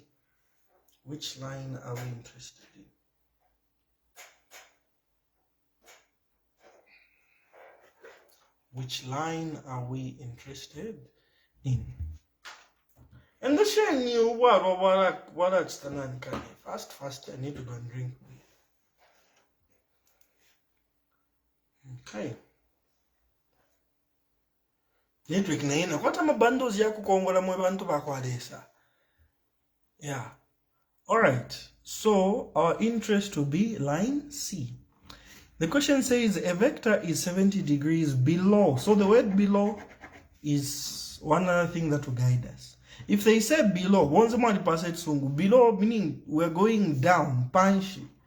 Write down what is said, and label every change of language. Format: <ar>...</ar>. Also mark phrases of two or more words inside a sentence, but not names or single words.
<en>Which line are we interested in? Which line are we interested in? And the shame you what fast, I need to go and drink. Okay.</en> <bem>Network na ina kwata mabundles ya kukongola mwe bantu bakwalesa.</bem> <en>Yeah. All right. So our interest will be line C. The question says a vector is 70 degrees below. So the word below is one other thing that will guide us. If they say below, below meaning we're going down, punch.</en>